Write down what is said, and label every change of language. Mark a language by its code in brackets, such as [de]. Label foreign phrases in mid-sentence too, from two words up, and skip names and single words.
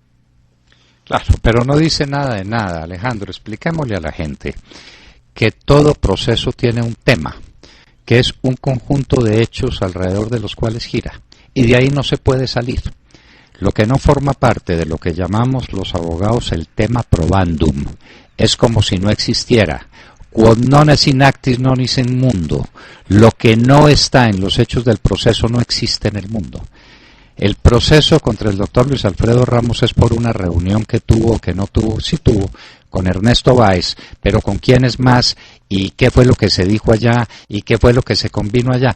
[es] Claro, pero no dice nada de nada, Alejandro. Expliquémosle a la gente que todo proceso tiene un tema, que es un conjunto de hechos alrededor de los cuales gira, y de ahí no se puede salir. Lo que no forma parte de lo que llamamos los abogados el [la] tema probandum [es] es como si no existiera. [la] Quod non est in actis non est in mundo. [es] Lo que no está en los hechos del proceso no existe en el mundo. El proceso contra el doctor Luis Alfredo Ramos es por una reunión que tuvo, que no tuvo, sí tuvo, con Ernesto Báez, pero con quiénes más y qué fue lo que se dijo allá y qué fue lo que se convino allá.